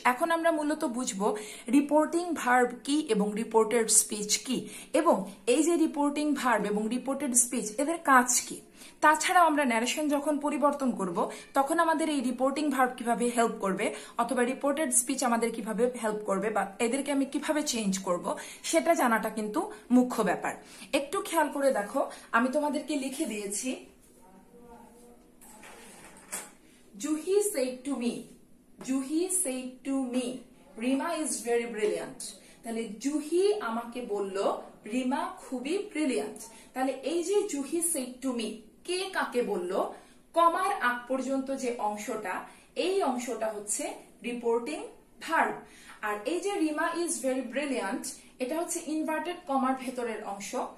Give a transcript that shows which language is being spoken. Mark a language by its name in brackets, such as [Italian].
[Bangla] এখন আমরা মূলত বুঝবো রিপোর্টিং ভার্ব কি এবং রিপোর্টেড স্পিচ কি, এবং এই যে রিপোর্টিং ভার্ব এবং রিপোর্টেড স্পিচ এদের কাজ কি। তাছাড়াও আমরা ন্যারেশন যখন পরিবর্তন করব তখন আমাদের এই রিপোর্টিং ভার্ব কিভাবে হেল্প করবে, অথবা রিপোর্টেড স্পিচ আমাদের কিভাবে হেল্প করবে, বা এদেরকে আমি কিভাবে চেঞ্জ করব, সেটা জানাটা কিন্তু মুখ্য ব্যাপার। একটু খেয়াল করে দেখো, আমি তোমাদেরকে লিখে দিয়েছি, [English] Juhi said to me, Juhi said to me, Rima is very brilliant. [Bangla] তাহলে জুহি আমাকে বলল রিমা খুবই ব্রিলিয়ান্ট। তাহলে এই যে জুহি [English] said to me, [Bangla] কে কাকে বলল, কমার আগ পর্যন্ত যে অংশটা, এই অংশটা হচ্ছে রিপোর্টিং ভার্ব। আর এই যে রিমা ইজ ভেরি ব্রিলিয়ান্ট, এটা হচ্ছে ইনভার্টেড কমার ভেতরের অংশ।